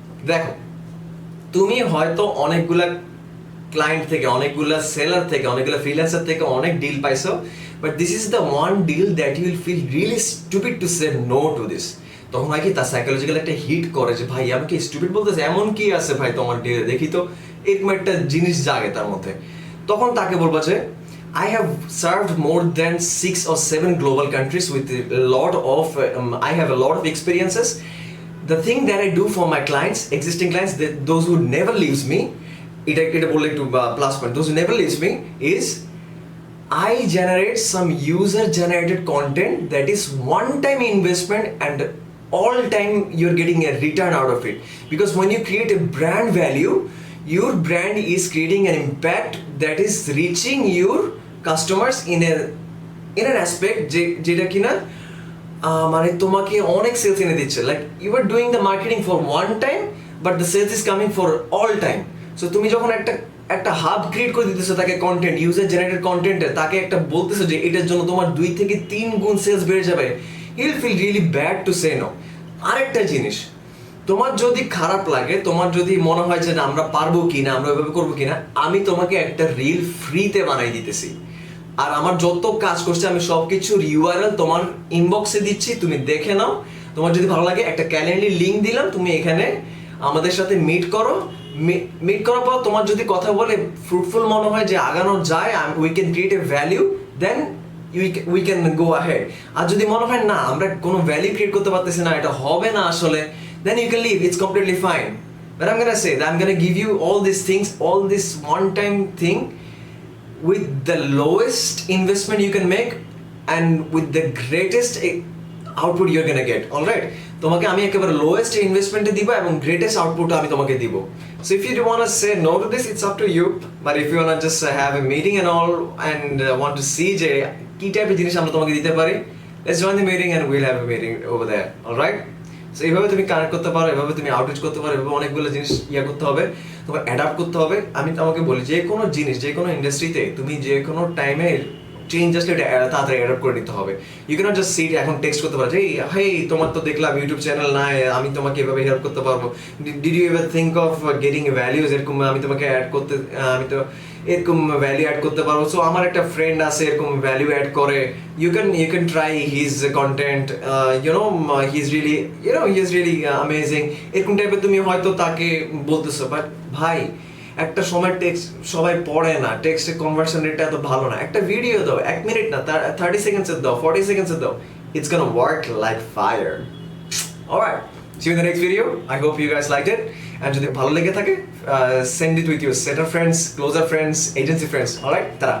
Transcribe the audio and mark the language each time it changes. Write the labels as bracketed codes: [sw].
[bn] দেখো, তুমি হয়তো অনেকগুলা ক্লায়েন্ট থেকে, অনেকগুলা সেলার থেকে, অনেকগুলা ফ্রিল্যান্সার থেকে অনেক ডিল পাইছো, [en] But this is the one deal that you will feel really stupid to say no to this. [bn] তখন হয় কি, তার সাইকোলজিক্যাল একটা হিট করে যে ভাই আমাকে স্টুপিড বলতেছে, এমন কি আছে ভাই তোমার ডিলে, দেখি তো, এরকম একটা জিনিস জাগে তার মধ্যে। তখন তাকে বলবা যে [en] I have served more than 6 or 7 global countries with a lot of I have a lot of experiences. The thing that I do for my clients, existing clients, those who never leaves me, [bn] এটা বললে একটু plus point, [en] those who never leaves me is I generate some user generated content that is one time investment, and all time you're getting a return out of it. Because when you create a brand value, your brand is creating an impact that is reaching your customers in an aspect [bn] যেটা কিনা মানে তোমাকে অনেক sales এনে দিচ্ছে। [en] Like you are doing the marketing for one time, but the sales is coming for all time. [bn] So তুমি যখন একটা হাব ক্রিয়েট করে দিতেছো তাকে, কন্টেন্ট, ইউজার জেনারেটেড কন্টেন্টে, তাকে একটা বলতেছো যে এটার জন্য তোমার 2 থেকে 3 গুণ সেলস বেড়ে যাবে, [en] He will feel really bad to say no. [bn] আরেকটা জিনিস, তোমার যদি খারাপ লাগে, তোমার যদি মনে হয় যে না আমরা পারবো কিনা, আমরা এভাবে করবো কিনা, আমি তোমাকে একটা রিল ফ্রিতে বানাই দিতেছি। আর আমার যত কাজ করছে আমি সবকিছুর ইউআরএল তোমার ইনবক্সে দিচ্ছি, তুমি দেখে নাও। তোমার যদি ভালো লাগে, একটা ক্যালেন্ডার লিঙ্ক দিলাম, তুমি এখানে আমাদের সাথে মিট করো। মিট করার পর তোমার যদি কথা বলে ফ্রুটফুল মনে হয় যে আগানো যায়, [en] We can create a value, then we can go ahead. [bn] আর যদি মনে হয় না আমরা কোনো ভ্যালিউ ক্রিয়েট করতে পারতেছি না, এটা হবে না আসলে, [en] then you can leave. It's completely fine. But I'm gonna say that I'm gonna give you all these things, all this one-time thing with the lowest investment you can make and with the greatest output you're gonna get. All right? [bn] তোমাকে আমি একেবারে lowest investment-এ দিব এবং greatest output আমি তোমাকে দিব. [en] So if you do wanna say no to this, it's up to you. But if you wanna just have a meeting and all and want to see [bn] যে কি টাইপের জিনিস আমরা তোমাকে দিতে পারি, [en] let's join the meeting and we'll have a meeting over there. All right? [bn] So এইভাবে তুমি কানেক্ট করতে পারো, এভাবে তুমি আউটরিচ করতে পারো, এভাবে অনেকগুলো জিনিস করতে হবে, তোমার অ্যাডাপ্ট করতে হবে। আমি তোমাকে বলি, যে কোনো জিনিস, যে কোনো ইন্ডাস্ট্রিতে তুমি যে কোনো টাইমে চেঞ্জ আসলে এটা তাড়াতাড়ি অ্যাডাপ্ট করে নিতে হবে। [en] you can't just sit [bn] এখন টেক্সট করতে পারো, হেই তোমার তো দেখলাম ইউটিউব চ্যানেল নাই, আমি তোমাকে এভাবে হেল্প করতে পারবো, [en] did you ever think of getting values, [bn] এরকম আমি তোমাকে অ্যাড করতে, আমি তো এরকম ভ্যালু অ্যাড করতে পারবো। সো আমার একটা ফ্রেন্ড আছে এরকম ভ্যালু অ্যাড করে, [en] you can try his content, he is really amazing, [bn] এরকম টাইপের তুমি হয়তো তাকে বলতেছো। বাট ভাই একটা সময় টেক্সট সবাই পড়ে না, টেক্সটের কনভার্সন রেটটা এত ভালো না, একটা ভিডিও দাও 1 মিনিট না, 30 সেকেন্ডসের দাও, 40 সেকেন্ডসের দাও, [en] it's gonna work like fire. Alright, see you in the next video. I hope you guys liked it. And [bn] যদি ভালো লেগে থাকে, [en] send it with your set of friends, closer friends, agency friends. Alright, ta-ra.